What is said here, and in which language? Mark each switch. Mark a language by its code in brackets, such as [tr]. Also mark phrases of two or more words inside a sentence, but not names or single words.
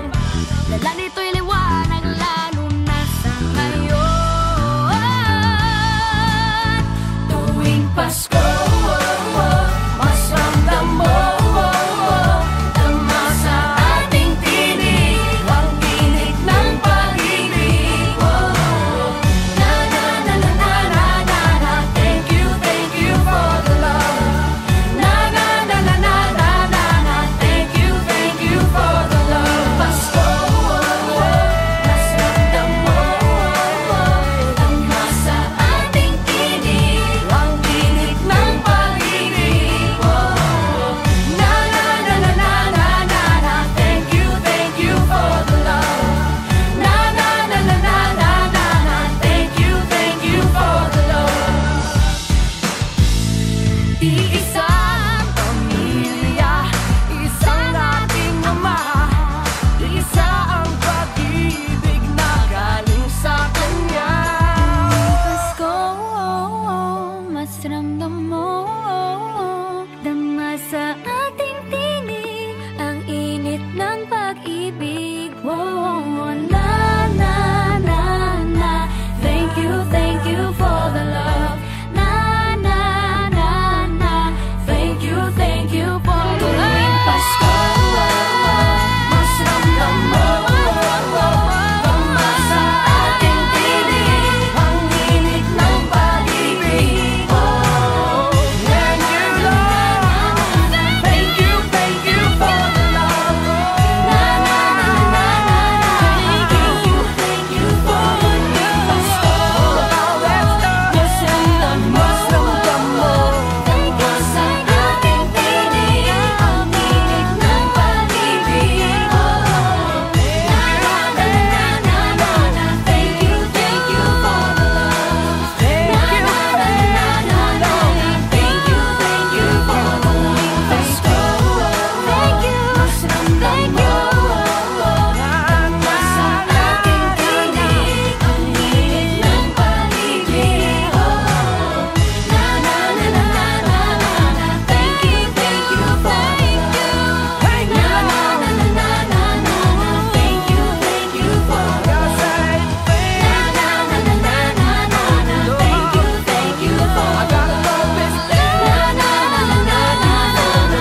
[tl] Dala nito'y liwanag lalo na sa ngayon. Tuwing Pasko, mas ramdam mo tama sa ating tinig ang tinig ng pag-ibig. Na na na na na na na na. [en] Thank you for the love. Na na na na na na na na. Thank you for the love. [tl] Pasko, mas ramdam mo tama sa ating tinig ang tinig ng pag-ibig. Na na na na na na na na. [en] Thank you for the love. Na na na na na na na na. Thank you for the love. [tl] Iisang pamilya, isang ating ama, isa ang pag-ibig na galing sa Kanya. Pasko, mas ramdam mo dama sa ating tinig ang init ng pag-ibig. Na na na na. [en] Thank you for the love. Na na na na. Thank you for the love. [tl] Tuwing Pasko, mas ramdam mo dama sa ating tinig ang init ng pag-ibig. Na na na na. [en] Thank you for the love. Na na na na na. Thank you for the Pasko. [tl] Mas ramdam mo dama sa ating tinig ang init ng pag-ibig. Na na na na na na. [en] Thank you for the love. Na na na na na na. Thank you for the Pasko. Thank you. [tl] Mas ramdam mo dama sa ating tinig ang init ng pag-ibig. Na na na na na na na. [en] Thank you for the love. Na na na na na na na. Thank you for the love. Na na na na na na na. Thank you for the love. Na na na na na na na.